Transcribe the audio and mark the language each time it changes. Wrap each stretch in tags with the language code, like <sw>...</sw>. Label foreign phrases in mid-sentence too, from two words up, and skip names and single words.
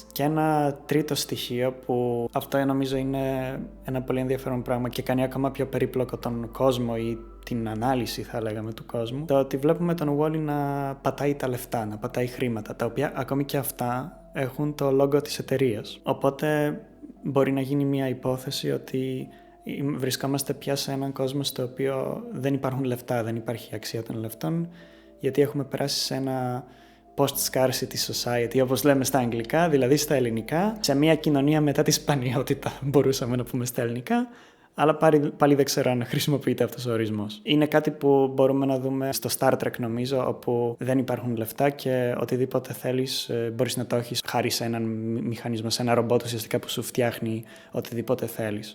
<el>Και ένα τρίτο στοιχείο που αυτό νομίζω είναι ένα πολύ ενδιαφέρον πράγμα και κάνει ακόμα πιο περίπλοκο τον κόσμο ή την ανάλυση θα λέγαμε του κόσμου, το ότι βλέπουμε τον Wall-E να πατάει τα λεφτά, να πατάει χρήματα, τα οποία ακόμη και αυτά έχουν το logo της εταιρείας. Οπότε μπορεί να γίνει μια υπόθεση ότι βρισκόμαστε πια σε έναν κόσμο στο οποίο δεν υπάρχουν λεφτά, δεν υπάρχει αξία των λεφτών, γιατί έχουμε περάσει σε ένα</el> <en>post-scarcity society,</en> <el>όπως λέμε στα αγγλικά, δηλαδή στα ελληνικά, σε μια κοινωνία μετά τη σπανιότητα, μπορούσαμε να πούμε στα ελληνικά, αλλά πάλι δεν ξέρω αν χρησιμοποιείται αυτός ο ορισμός. Είναι κάτι που μπορούμε να δούμε στο Star Trek νομίζω, όπου δεν υπάρχουν λεφτά και οτιδήποτε θέλεις μπορείς να το έχεις χάρη σε έναν μηχανισμό, σε ένα ρομπότ ουσιαστικά που σου φτιάχνει οτιδήποτε θέλεις.</el>